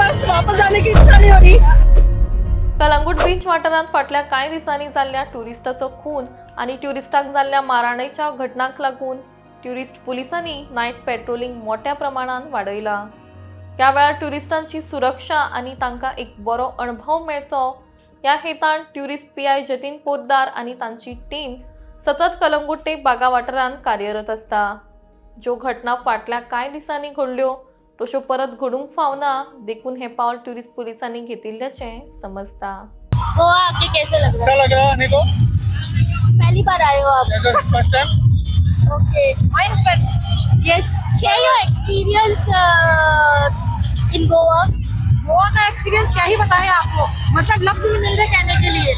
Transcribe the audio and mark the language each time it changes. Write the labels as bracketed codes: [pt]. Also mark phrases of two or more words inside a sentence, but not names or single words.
[hi] वापस जाने की इच्छा नहीं हो रही। [kok] कलंगूट बीच वाठारांत फाटल्या कांय दिसांनी जाल्ल्या ट्युरिस्टाचो खून आनी ट्युरिस्टाक जाल्ल्या मारहाणेच्या घटनाक लागून ट्युरिस्ट पुलिसांनी [en] night patrolling [kok] मोठ्या प्रमाणात वाडयला। त्या वेळार ट्युरिस्टांची सुरक्षा आनी तांकां एक बरो अणभव मेळचो ह्या हेतान ट्युरिस्ट पीआय जतीन पोद्दार आनी तांची टीम सतत कलंगूट ते बागा वाठारांत कार्यरत आसता। ज्यो घटना फाटल्या कांय दिसांनी घडल्यो तश्यो परत घडूंक फावना देखून हे पावल ट्युरिस्ट पुलिसांनी घेतिल्ल्याचें समजता। [hi] गोवा आके कैसे लग रहा अच्छा लग रहा है आने को? है? पहली बार आए हो आप? [en] First time. Okay, yes, share your experience in Goa. [hi] गोवा का एक्सपीरियंस क्या ही बताएं आपको, मतलब लफ्ज नहीं मिल रहे कहने के लिए।